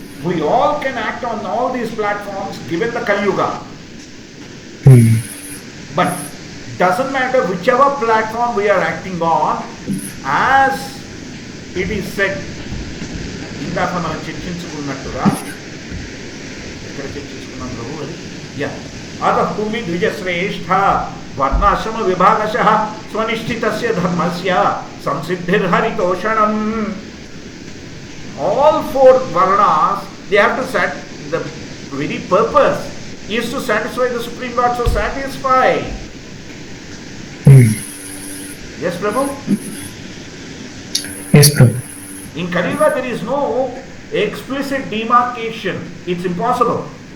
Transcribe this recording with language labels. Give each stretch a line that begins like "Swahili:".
English: We all can act on all these platforms given the Kali Yuga. But doesn't matter whichever platform we are acting on, as it is said,
Telugu: ఇందాక మనం చర్చించుకున్నట్టుగా ఇక్కడ చర్చించుకున్నాం ప్రభు అది.
Sanskrit: అతః భూమి ద్విజశ్రేష్ఠ వర్ణాశ్రమ విభాగశః స్వనిష్ఠితస్య ధర్మస్య సంసిద్ధిర్హరితోషణం.
English: All 4 varnas, they have to set the very purpose is to satisfy the Supreme Lord, so satisfy. Yes, Prabhu? Yes, Prabhu. In Kali Yuga, there is no explicit demarcation. It's impossible.